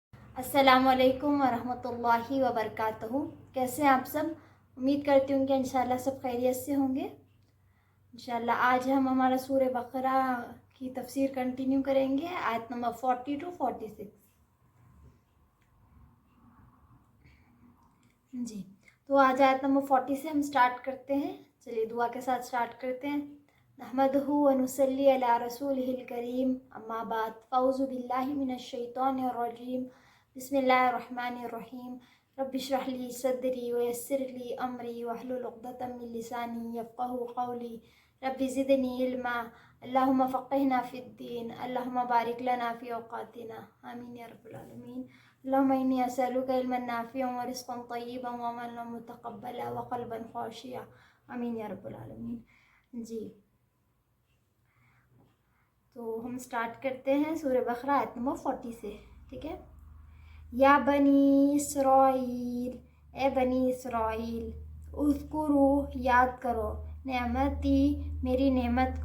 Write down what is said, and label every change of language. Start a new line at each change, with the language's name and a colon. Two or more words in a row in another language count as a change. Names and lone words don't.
Arabic: السلام عليكم ورحمة الله وبركاته.
Hindi: कैसे हैं आप सब? उम्मीद करती हूँ कि
Arabic: إن شاء الله
Hindi: सब खैरियत से होंगे।
Arabic: إن شاء الله
Hindi: आज हम हमारा सूरह बकरा की तफसीर कंटिन्यू करेंगे, आयत नंबर 40 टू 46 जी। तो आज आयत नंबर 40 से हम स्टार्ट करते हैं। चलिए दुआ के साथ स्टार्ट करते हैं।
Arabic: نحمده ونصلي على رسوله الكريم، أما بعد، فأعوذ بالله من الشيطان الرجيم، بسم الله الرحمن الرحيم. رب اشرح لي صدري ويسر لي أمري واحلل عقدة من لساني يفقهوا قولي. رب زدني علما، اللهم فقهنا في الدين، اللهم بارك لنا في أوقاتنا، آمين يا رب العالمين. اللهم إني أسألك علما نافعا ورزقا طيبا وعملا متقبلا وقلبا خاشعا, آمين يا رب العالمين.
Hindi: जी, तो हम स्टार्ट करते हैं सूरह बकरा आयत नंबर 40 से। ठीक है।
Arabic: يا بني إسرائيل,
Hindi: ए बनी इसराइल, उज़कुरू याद करो, नेमती मेरी नेमत